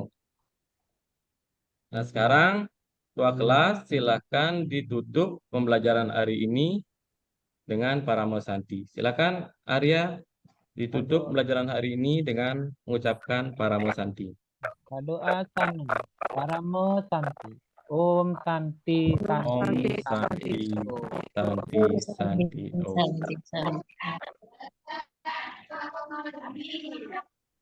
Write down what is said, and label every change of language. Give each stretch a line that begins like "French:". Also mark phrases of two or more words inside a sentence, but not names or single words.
Indonesian: Nah, sekarang tua kelas silahkan ditutup pembelajaran hari ini dengan Paramo Santi. Silakan Arya ditutup pembelajaran hari ini dengan mengucapkan Paramo Santi. Doa sana, Paramo Santi.
Sanskrit: Om Santi, Om Santi, Santi, Santi, Santi, Om. Santi.